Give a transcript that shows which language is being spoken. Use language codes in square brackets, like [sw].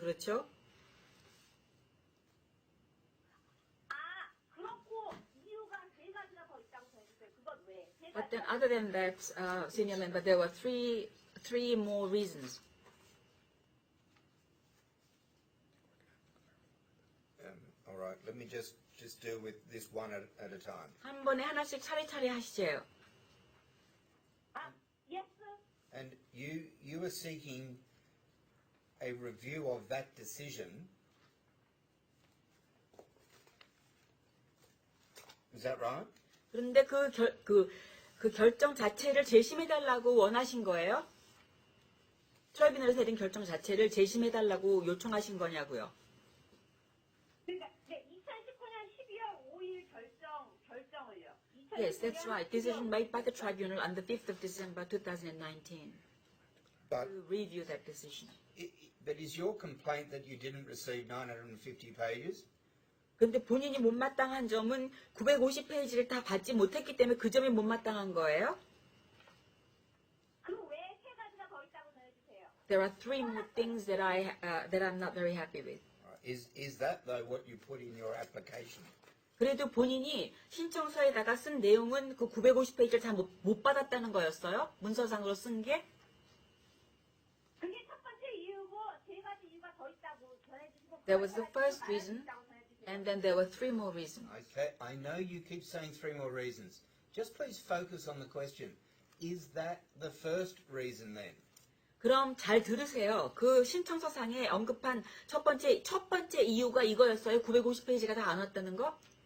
[ko] 그렇죠? 그렇고 이유가 세 가지가 더 있다고 전해주세요. 그건 왜? 세 [en] But [ko] 가지. [en] then other than that, senior member, there were three more reasons. All right, let me just deal with this one at a time. [ko] 한 번에 하나씩 차례차례 하시죠. [en] Yes. And you are seeking a review of that decision. Is that right? [ko] 그런데 그 결정 자체를 재심해달라고 원하신 거예요? 트라이브널에서 내린 결정 자체를 재심해달라고 요청하신 거냐고요? 그러니까 네, 2019년 12월 5일 결정을요. [en] Yes, that's right. Decision made by the tribunal on the 5th of December 2019 But to review that decision. but is your complaint that you didn't receive 950 pages? [ko] 근데 본인이 못마땅한 점은 950페이지를 다 받지 못했기 때문에 그 점이 못마땅한 거예요? 그 외에 세 가지가 더 있다고 전해주세요. [en] There are three more things that I'm not very happy with. Is that though what you put in your application? [ko] 그래도 본인이 신청서에다가 쓴 내용은 그 950페이지를 다 못 받았다는 거였어요? 문서상으로 쓴 게? 그게 첫 번째 이유고 세 가지 이유가 더 있다고 전해주시고 [en] There was the first reason, and then there were three more reasons. Okay, I know you keep saying three more reasons. Just please focus on the question. Is that the first reason then? [ko] 그럼 잘 들으세요. 그 신청서상에 언급한 첫 번째 이유가 이거였어요? 950페이지가 다 안 왔다는 거?